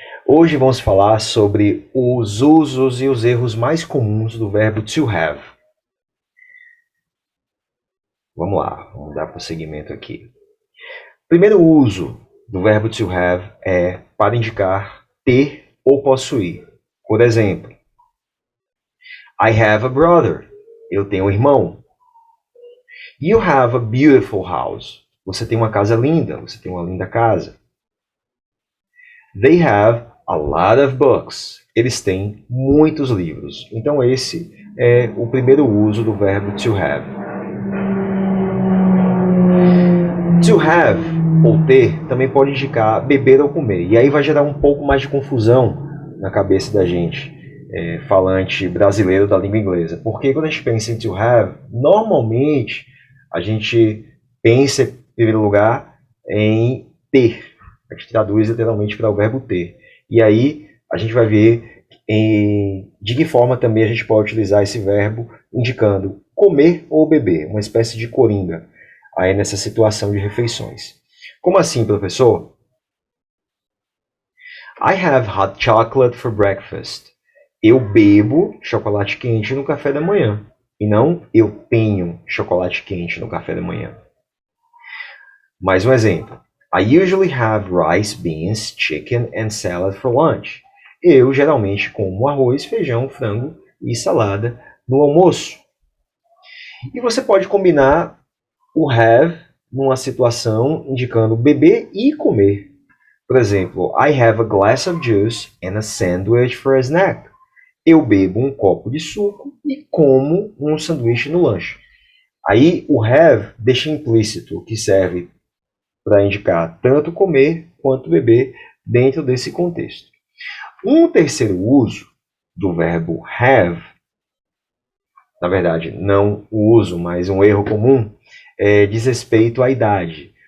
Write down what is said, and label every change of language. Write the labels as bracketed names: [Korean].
[Portuguese] Hoje vamos falar sobre os usos e os erros mais comuns do verbo to have. Vamos lá, vamos dar prosseguimento aqui. Primeiro uso do verbo to have é para indicar ter ou possuir. Por exemplo, [English] I have a brother. [Portuguese] Eu tenho um irmão. [English] You have a beautiful house. [Portuguese] Você tem uma casa linda, você tem uma linda casa. [English] They have a lot of books. [Portuguese] Eles têm muitos livros. Então esse é o primeiro uso do verbo to have. To have, ou ter, também pode indicar beber ou comer. E aí vai gerar um pouco mais de confusão na cabeça da gente, falante brasileiro da língua inglesa. Porque quando a gente pensa em to have, normalmente a gente pensa, em primeiro lugar, em ter. A gente traduz literalmente para o verbo ter. E aí a gente vai ver de que forma também a gente pode utilizar esse verbo indicando comer ou beber, uma espécie de coringa aí nessa situação de refeições. Como assim, professor? [English] I have hot chocolate for breakfast. [Portuguese] Eu bebo chocolate quente no café da manhã. E não eu tenho chocolate quente no café da manhã. Mais um exemplo. [English] I usually have rice, beans, chicken and salad for lunch. [Portuguese] Eu geralmente como arroz, feijão, frango e salada no almoço. E você pode combinar o have numa situação indicando beber e comer. [English] Por exemplo, I have a glass of juice and a sandwich for a snack. [Portuguese] Eu bebo um copo de suco e como um sanduíche no lanche. Aí o have deixa implícito que serve para indicar tanto comer quanto beber dentro desse contexto. Um terceiro uso do verbo have, na verdade, não o uso, mas um erro comum, diz respeito à idade.